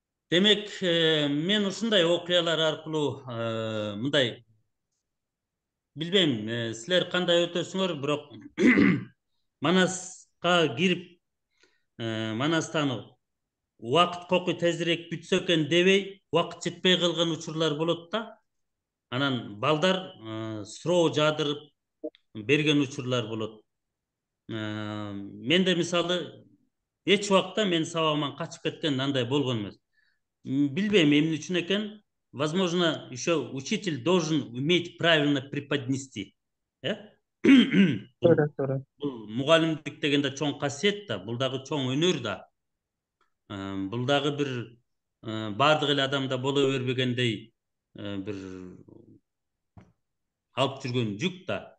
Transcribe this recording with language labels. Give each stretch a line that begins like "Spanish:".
Kyrgyz: Демек, мен ушундай окуялар аркылуу мындай билбейм, силер кандай өтөсүңөр, бирок Манаска кирип Манастан убакыт кокуй тезирээк бүтсө экен дебей, убакыт жетпей калган учурлар болот да. Анан балдар суроо жаадырып берген учурлар болот. Менде мисалы эч убакта мен сабагыман качып кеткен андай болгон эмес. Билбейм эмне үчүн экен.
Russian: Возможно, еще учитель должен уметь правильно преподнести.
Kyrgyz: Бул мугалимдик дегенде чоң касиет да, бул дагы чоң өнөр да. Бул дагы бир бардык эле адамда боло бербегендей бир алып жүргөн жүк да.